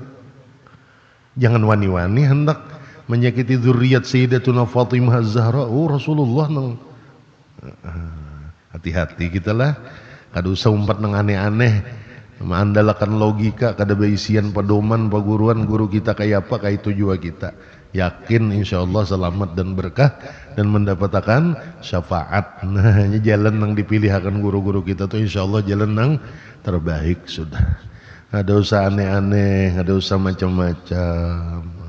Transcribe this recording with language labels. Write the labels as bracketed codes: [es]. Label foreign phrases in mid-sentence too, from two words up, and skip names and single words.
[bjn] Jangan wani-wani hendak menyakiti zuriat Sayyidatuna Fatimah Az-Zahra. Oh Rasulullah nang hati-hati kita lah. Kada usah umpat nang aneh-aneh. Mengandalkan logika kada beisian pedoman paguruan guru kita kayak apa kayak itu juga kita yakin insyaallah selamat dan berkah dan mendapatkan syafaat. Nah ini jalan yang dipilih akan guru-guru kita tuh insyaallah jalan yang terbaik sudah. Ada usah aneh-aneh, ada usah macam-macam.